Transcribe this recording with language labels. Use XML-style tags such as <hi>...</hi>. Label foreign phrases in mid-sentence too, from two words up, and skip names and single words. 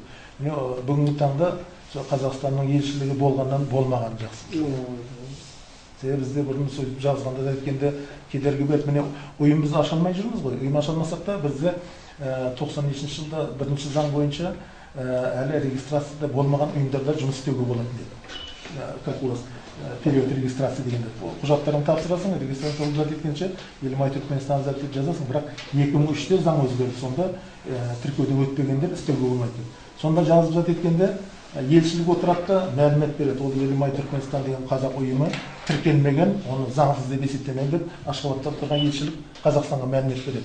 <kk>Бүгінгі таңда Қазақстанның елшілігі болғаннан болмаған жақсы. Себебі бізде бұрын сөйтіп жазғанда да еткенде кедергі беріп, міне ұйымымызды аша алмай жүрміз ғой. Ұйым аша алмасақ та бізде 92 жылда бірінші заң бойынша әлі регистрацияда болмаған ұйымдарда жұмыс істеуге болатын деді.</kk> <ru>Как у вас период регистрации дегенде.</ru> <kk>Құжаттарын тапсырасың, регистрация болып жеткенше Елімай Түркменстан деп жазасың, бірақ 2003-те заң өзгерді. Сонда тіркеуден өтпегендер істеуге болмайды. Сонда жазып жаткенде елшілік отырады да мәлімет береді. Ол Елімай Түркменстан деген қазақ ұйымы тіркелмеген, оны заңсыз деп есептемеген деп Ашхабадта тұрған елшілік Қазақстанға мәлімет береді.</kk>